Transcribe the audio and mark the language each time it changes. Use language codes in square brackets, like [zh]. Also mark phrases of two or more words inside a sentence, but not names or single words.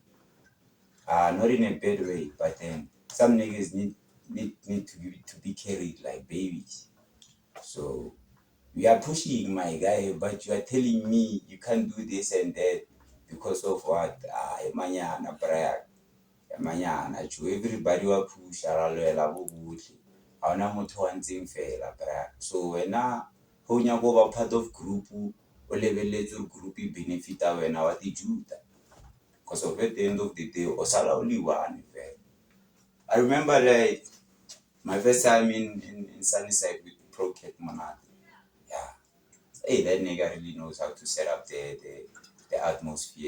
[en] Not in a bad way, but then some niggas need to be carried like babies. So we are pushing my guy, but you are telling me you can't do this and that because of what? [st] Manyana, brag. [en] Manyana, everybody will push around bobuhle. [st] Haona motho wa ntseng fela, brag. So wena ho nya go ba [en] part of group [st] o lebelletse group e benefita wena wa di juta. [en] Because of at the end of the day, [st] o sala [en] only one. I remember like my first time in Sunnyside with Prokat Monate. Yeah. Hey, that nigga really knows how to set up the atmosphere.